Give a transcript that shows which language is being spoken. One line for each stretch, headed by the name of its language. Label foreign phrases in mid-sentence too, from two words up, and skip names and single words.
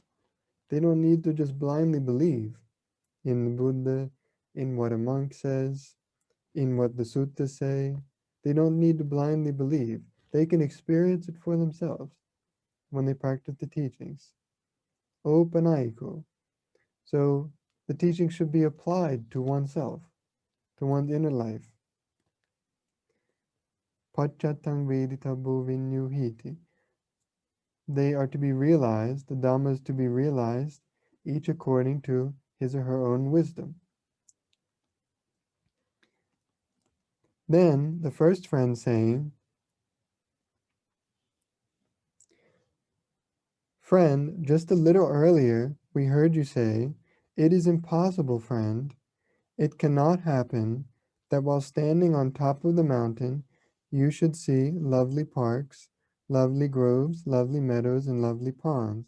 English: They don't need to just blindly believe in the Buddha, in what a monk says, in what the suttas say. They don't need to blindly believe. They can experience it for themselves when they practice the teachings. Opanaiko. So the teachings should be applied to oneself, to one's inner life.
Pali: Pachatang veditabu vinyuhiti.
English: They are to be realized, the Dhamma is to be realized, each according to his or her own wisdom. Then the first friend saying, "Friend, just a little earlier we heard you say, 'It is impossible, friend, it cannot happen that while standing on top of the mountain you should see lovely parks, lovely groves, lovely meadows, and lovely ponds.'"